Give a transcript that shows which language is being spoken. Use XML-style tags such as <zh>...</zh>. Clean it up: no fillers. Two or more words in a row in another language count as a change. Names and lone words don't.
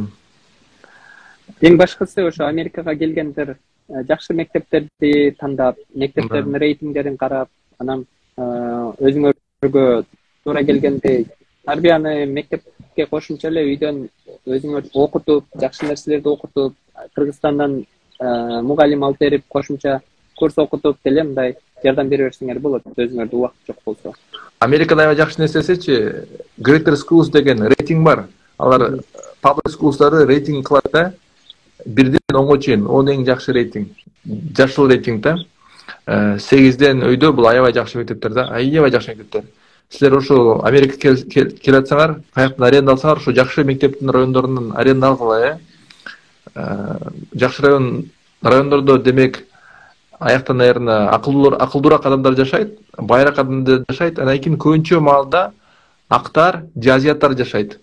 <ky>эң башкысы ошо Америкага келгендер жакшы мектептерди тандап, мектептердин рейтингдерин карап, анан өзүңөргө туура келгендей тарбияны мектепке кошумча эле үйдөн өзүңөр окутуп, жакшы нерселерди окутуп, Кыргызстандан мугалим алып берип, кошумча курс окутуп деле мындай жардам бере берсеңер болот, өзүңөрдө убакыт жок болсо. Америкада аябай жакшы нерсесичи, Greater Schools деген рейтинг бар. Алар</ky> <en>public schools'тарды</en> <ky>рейтинг кылат да. 1ден 10га чейин, 10 эң жакшы рейтинг. Жашыл рейтинг да. 8ден өйдө бул аябай жакшы мектептер да, аябай жакшы мектептер. Силер ошо Америкага келе атсаңар, каяктан аренда алсаңар, ошо жакшы мектептин райондорунун аренда алгыла, жакшы райондордо демек аяктан наверное акылдуураак адамдар жашайт, байраак адамдар жашайт, анан кийин көбүнчө маалда актар, азиаттар жашайт.</ky>